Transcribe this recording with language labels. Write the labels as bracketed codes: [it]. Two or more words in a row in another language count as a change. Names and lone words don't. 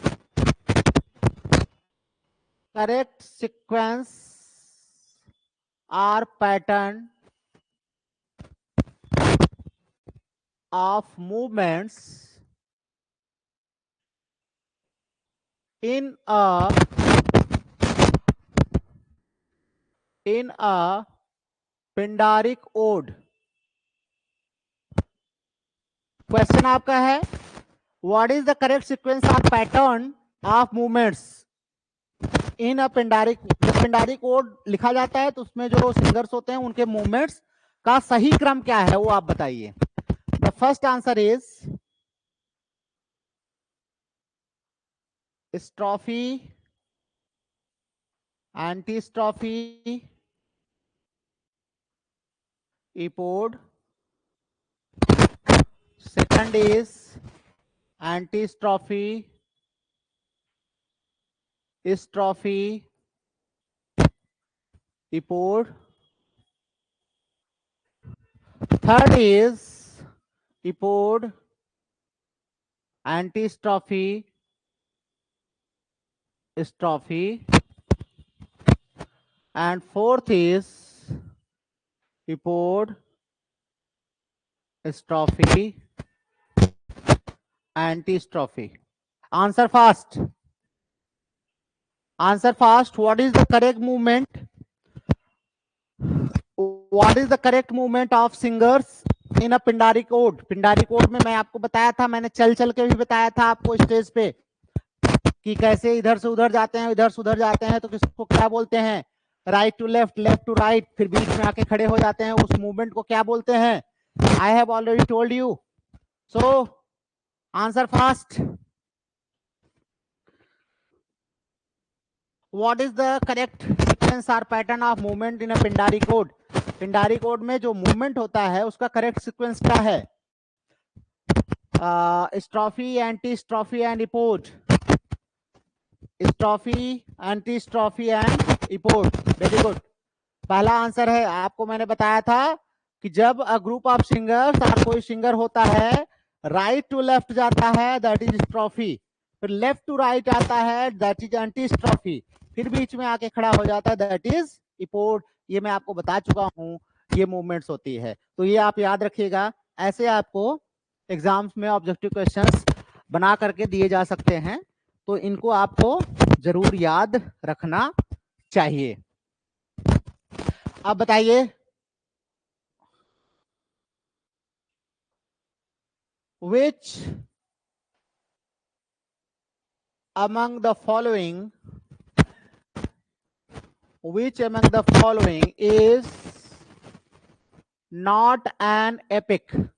[en] sequence or pattern of movements in a Pindaric ode? [hi] क्वेश्चन आपका है, [en] what is the correct sequence or pattern of movements in a Pindaric. [hi] जब पिंडारिक ओड लिखा जाता है तो उसमें जो सिंगर्स होते हैं उनके मूवमेंट्स का सही क्रम क्या है, वो आप बताइए। [en] the first answer is strophe, anti strophe, epode. second is anti strophe, strophe, epode. third is epode, anti strophe, strophe, and fourth is epode, strophe, antistrophe. Answer fast, answer fast. What is the correct movement? What is the correct movement of singers in a Pindari code. [hi] पिंडारी कोड में मैं आपको बताया था, मैंने चल चल के भी बताया था आपको स्टेज पे कि कैसे इधर से उधर जाते हैं, इधर से उधर जाते हैं, तो किसको क्या बोलते हैं, [en] right to left, left to right, [hi] फिर बीच में आके खड़े हो जाते हैं, उस मूवमेंट को क्या बोलते हैं? [en] I have already told you. So answer fast. what is the correct sequence or pattern of movement in a Pindari code? [hi] पिंडारी कोड में जो मूवमेंट होता है उसका [en] correct sequence [hi] क्या है? [en] strophe, anti strophe and epode. strophe, anti strophe and epode. very good. [hi] पहला आंसर है। आपको मैंने बताया था कि जब [en] a group of singers [hi] और कोई सिंगर होता है, [en] right to left [hi] जाता है, [en] that is strophe, [hi] फिर [en] left to right [hi] आता है, [en] that is anti strophe, [hi] फिर बीच में आके खड़ा हो जाता है, [en] that is epode. [hi] ये मैं आपको बता चुका हूं, ये मूवमेंट्स होती है। तो ये आप याद रखिएगा। ऐसे आपको एग्जाम्स में [en] objective questions [hi] बना करके दिए जा सकते हैं, तो इनको आपको जरूर याद रखना चाहिए। अब बताइए, [en] which among the following is not an epic?